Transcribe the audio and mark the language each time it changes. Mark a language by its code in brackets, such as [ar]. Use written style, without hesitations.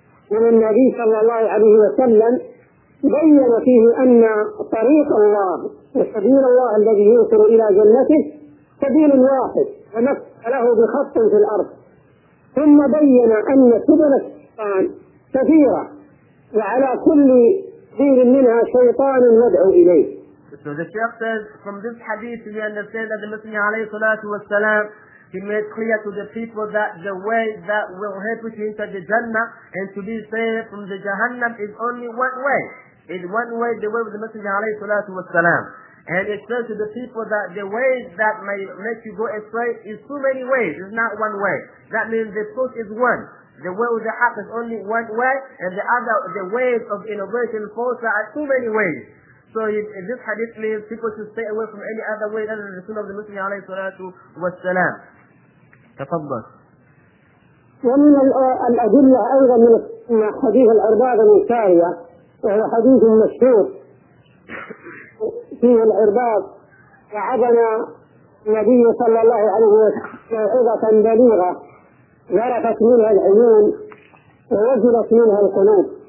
[ar] من النبي صلى الله عليه وسلم بين فيه أن طريق الله وسبيل الله الذي يوصل إلى جنته سبيل واحد ومثل له بخط في الأرض. ثم بين أن سبل الشيطان كثيرة وعلى كل سبيل منها شيطان يدعو إليه. [en] So the Shaykh says from this hadith we understand that the Messenger [ar] عليه الصلاة والسلام, [en] he made clear to the people that the way that will help you to enter the Jannah and to be saved from the Jahannam is only one way. It's one way, the way of the Messenger alayhi salatu wa salam. And it says to the people that the ways that may make you go astray is too many ways, it's not one way. That means the truth is one. The way of the Haqq is only one way, and the other, the ways of innovation and falsehood are too many ways. So in this hadith means people should stay away from any other way other than the sunnah of the Muslim alayhi salatu wa salam. Tafadhal. [ar] ومن الأدلة أيضا من حديث العرباض بن سارية وهو حديث مشهور فيه العرباض وعدنا النبي صلى الله عليه وسلم موعظة بليغة ذرفت منها العيون ووجلت منها القلوب.